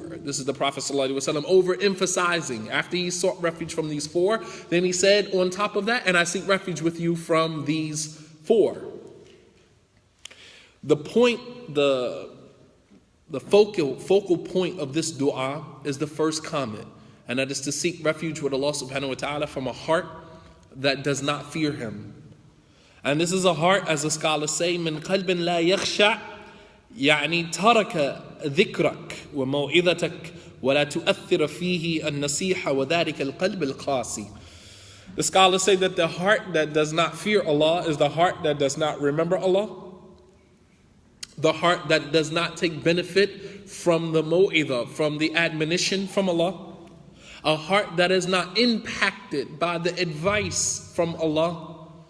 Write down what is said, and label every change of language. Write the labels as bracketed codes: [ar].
[en] This is the Prophet ﷺ overemphasizing. After he sought refuge from these four, then he said on top of that, and I seek refuge with you from these four. The point, the focal point of this dua is the first comment, and that is to seek refuge with Allah subhanahu wa ta'ala from a heart that does not fear Him. And this is a heart, as the scholars say, [ar] من قلب لا يخشع يعني ترك ذكرك وموعظتك ولا تؤثر فيه النصيحة وذلك القلب القاسي. [en] The scholars say that the heart that does not fear Allah is the heart that does not remember Allah, the heart that does not take benefit from the mu'idah, from the admonition from Allah, a heart that is not impacted by the advice from Allah.